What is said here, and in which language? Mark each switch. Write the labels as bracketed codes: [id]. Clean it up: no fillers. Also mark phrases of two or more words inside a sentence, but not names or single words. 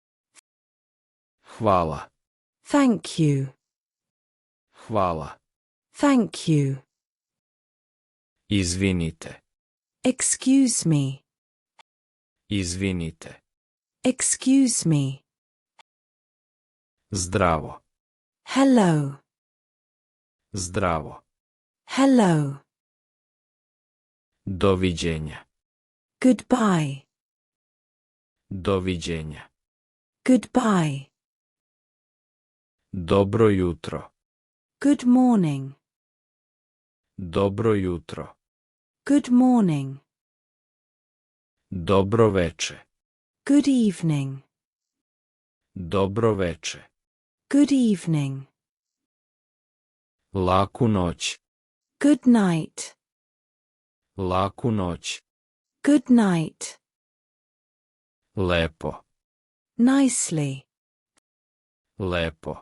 [sr] Hvala. [en] Thank you. [sr] Hvala. [en] Thank you. [sr] Izvinite. [en] Excuse me. [sr] Izvinite. [en] Excuse me. [sr] Zdravo. [en] Hello. [sr] Zdravo. [en] Hello. [sr] Doviđenja. [en] Goodbye. [sr] Doviđenja. [en] Goodbye. [sr] Dobro jutro. [en] Good morning. [sr] Dobro jutro. [en] Good morning. [sr] Dobro veče. [en] Good evening. [sr] Dobro veče. [en] Good evening. [sr] Laku noć. [en] Good night. [sr] Laku noć. [en] Good night. [sr] Lepo. [en] Nicely. [sr] Lepo.